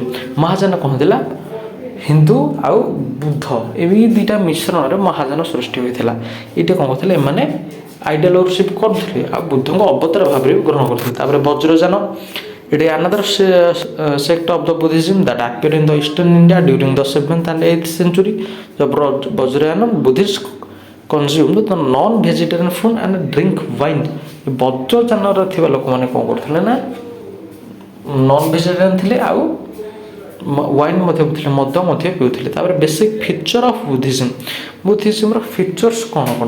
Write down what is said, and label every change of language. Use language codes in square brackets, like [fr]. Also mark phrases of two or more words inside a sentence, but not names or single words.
[or] ମହାଯାନ କ'ଣ ଥିଲା, ହିନ୍ଦୁ ଆଉ ବୁଦ୍ଧ ଏଇ ଦୁଇଟା ମିଶ୍ରଣରେ ମହାଯାନ ସୃଷ୍ଟି ହୋଇଥିଲା। ଏଇଟା କ'ଣ କରୁଥିଲେ, ଏମାନେ [en] idol worship [or] କରୁଥିଲେ ଆଉ ବୁଦ୍ଧଙ୍କ ଅବତାର ଭାବରେ ବି ଗ୍ରହଣ କରୁଥିଲେ। [en] ତାପରେ ବଜ୍ରଯାନ, It is another sect of the Buddhism that appeared in the Eastern India during the 7th and 8th century। ବଜ୍ରୟାନ Buddhist consumed the non vegetarian food and drink wine. [or] ବଜ୍ରଯାନରେ ଥିବା ଲୋକମାନେ କ'ଣ କରୁଥିଲେ ନା [en] non vegetarian [or] ଥିଲେ ଆଉ ୱାଇନ୍ ମଧ୍ୟ ପିଉଥିଲେ, ମଦ ମଧ୍ୟ ପିଉଥିଲେ। ତାପରେ [en] basic feature of Buddhism. [or] ବୁଦ୍ଧିଜିମ୍ର ଫିଚର୍ସ କ'ଣ କ'ଣ?